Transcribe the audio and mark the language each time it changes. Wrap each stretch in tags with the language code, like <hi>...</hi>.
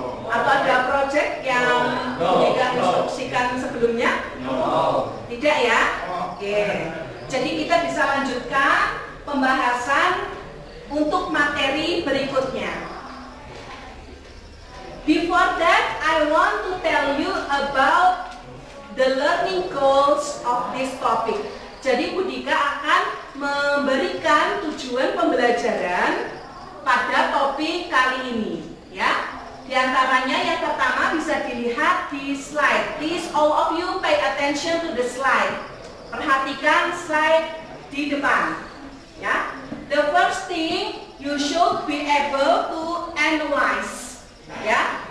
<id>Atau ada project yang diinstruksikan sebelumnya? Tidak ya? Oke. Jadi kita bisa lanjutkan pembahasan untuk materi berikutnya.</id> <en>Before that, I want to tell you about the learning goals of this topic.</en> <id>Jadi Budika akan memberikan tujuan pembelajaran pada topik kali ini, ya. Di antaranya yang pertama bisa dilihat di slide.</id> <en>Please all of you pay attention to the slide.</en> <id>Perhatikan slide di depan, ya.</id> <en>The first thing you should be able to analyze, ya.</en>